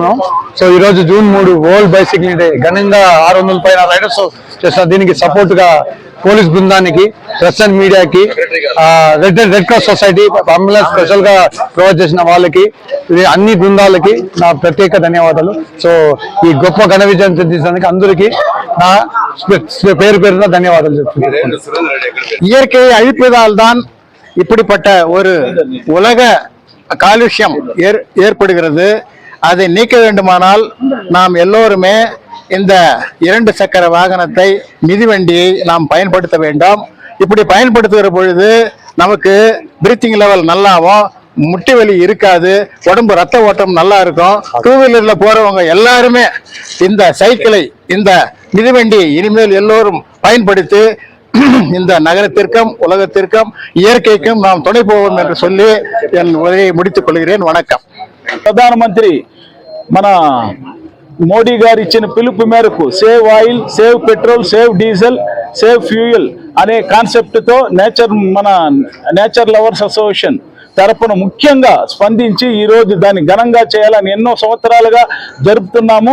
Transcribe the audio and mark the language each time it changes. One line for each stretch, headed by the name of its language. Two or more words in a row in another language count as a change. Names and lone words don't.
Telugu: సో ఈ రోజు జూన్ 3 వరల్డ్ బైసిక్లింగ్ డే ఘనంగా 600 పైన రైడర్స్ చేసిన దీనికి సపోర్ట్ గా పోలీస్ బృందానికి,
English: press and mediaki,
Telugu: రెడ్ క్రాస్ సొసైటీ
English: ambulance special
Telugu: గా ప్రొవైడ్ చేసిన వాళ్ళకి, అన్ని బృందాలకి నా ప్రత్యేక ధన్యవాదాలు. సో ఈ గొప్ప ఘన విజయం సాధించడానికి అందరికీ నా
Tamil: பேர் தான்
Telugu: ధన్యవాదాలు చెప్తున్నాను.
Tamil: இயற்கை அழிப்பதால் தான் இப்படிப்பட்ட ஒரு உலக காலுஷ்யம் ஏற்படுகிறது. அதை நீக்க வேண்டுமானால் நாம் எல்லோருமே இந்த 2 சக்கர வாகனத்தை, மிதிவண்டியை நாம் பயன்படுத்த வேண்டும். இப்படி பயன்படுத்துகிற பொழுது நமக்கு
English: breathing level
Tamil: நல்லாவும், முட்டி வலி இருக்காது, உடம்பு ரத்த ஓட்டம் நல்லா இருக்கும். 2 வீலர்ல போறவங்க எல்லாருமே இந்த சைக்கிளை, இந்த மிதிவண்டியை இனிமேல் எல்லோரும் பயன்படுத்தி இந்த நகரத்திற்கும் உலகத்திற்கும் இயற்கைக்கும் நாம் துணை போவோம் என்று சொல்லி என் உரையை முடித்துக் கொள்கிறேன். வணக்கம்.
Telugu: ప్రధానమంత్రి మన మోడీ గారు ఇచ్చిన పిలుపు మేరకు
English: save oil, save petrol, save diesel, save fuel
Telugu: అనే కాన్సెప్ట్ తో మన నేచర్ లవర్స్ అసోసియేషన్ తరపున ముఖ్యంగా స్పందించి ఈ రోజు దాన్ని ఘనంగా చేయాలని ఎన్నో సంవత్సరాలుగా జరుపుతున్నాము.